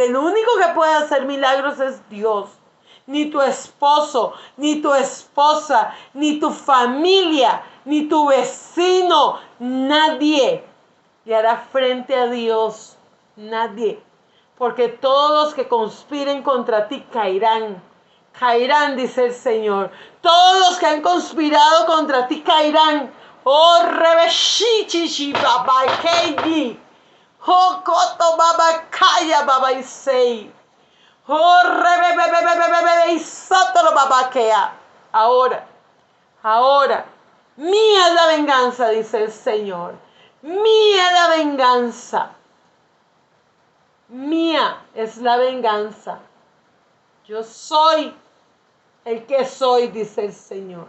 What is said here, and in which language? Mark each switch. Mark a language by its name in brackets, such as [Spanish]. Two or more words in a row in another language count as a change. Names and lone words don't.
[Spanish] El único que puede hacer milagros es Dios. Ni tu esposo, ni tu esposa, ni tu familia, ni tu vecino, nadie le hará frente a Dios, nadie. Porque todos los que conspiren contra ti caerán. Caerán, dice el Señor. Todos los que han conspirado contra ti caerán. Oh, Rebeshichichi, Baba Keiji. Oh, Koto Baba Kaya Baba Isei. Oh, Rebebebebebebe Isotoro Baba Kea. Ahora, mía es la venganza, dice el Señor. Mía es la venganza. Mía es la venganza. Yo soy el que soy, dice el Señor.